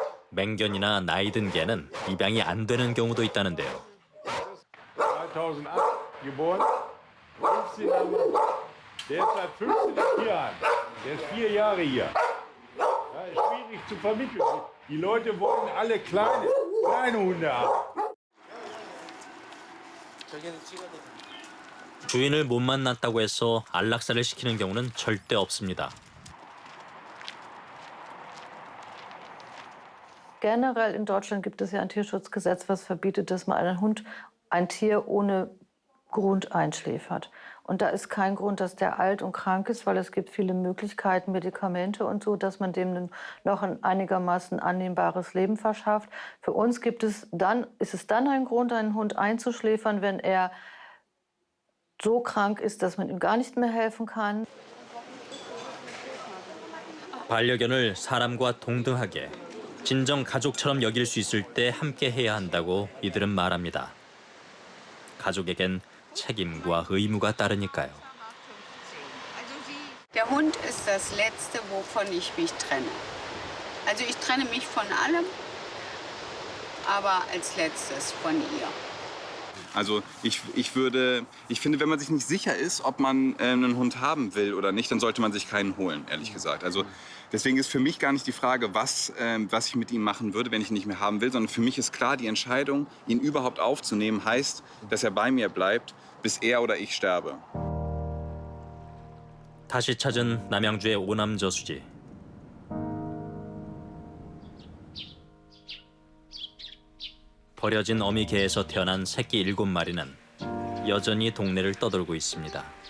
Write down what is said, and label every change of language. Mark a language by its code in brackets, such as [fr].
[ko] 맹견이나 나이 든 개는 입양이 안 되는 경우도 있다는데요. [de] 2008 geboren, 15 der ist seit 15 hier an. Der ist 4 Jahre hier. Ja, ist schwierig zu vermitteln. Die Leute wollen alle kleine Hunde haben. [ko] 주인을 못 만났다고 해서 안락사를 시키는 경우는 절대 없습니다. [de] Generell in Deutschland gibt es ja ein Tierschutzgesetz, was verbietet, dass man ein Tier ohne Grund einschläfert. Und da ist kein Grund, dass der alt und krank ist, weil es gibt viele Möglichkeiten, Medikamente und so, dass man dem noch ein einigermaßen annehmbares Leben verschafft. Für uns ist es dann ein Grund, einen Hund einzuschläfern, wenn er so krank ist, dass man ihm gar nicht mehr helfen kann. [ko] 반려견을 사람과 동등하게 진정 가족처럼 여길 수 있을 때 함께 해야 한다고 이들은 말합니다. 가족에겐 책임과 의무가 따르니까요. [de] Der Hund ist das Letzte, wovon ich mich trenne. Also ich trenne mich von allem, aber als Letztes von ihr. Also ich finde, wenn man sich nicht sicher ist, ob man einen Hund haben will oder nicht, dann sollte man sich keinen holen, ehrlich gesagt. Also deswegen ist für mich gar nicht die Frage, was ich mit ihm machen würde, wenn ich ihn nicht mehr haben will, sondern für mich ist klar, die Entscheidung, ihn überhaupt aufzunehmen, heißt, dass er bei mir bleibt, bis er oder ich sterbe. [ko] 다시 찾은 남양주의 오남저수지. 버려진 어미 개에서 태어난 새끼 7마리는 여전히 동네를 떠돌고 있습니다.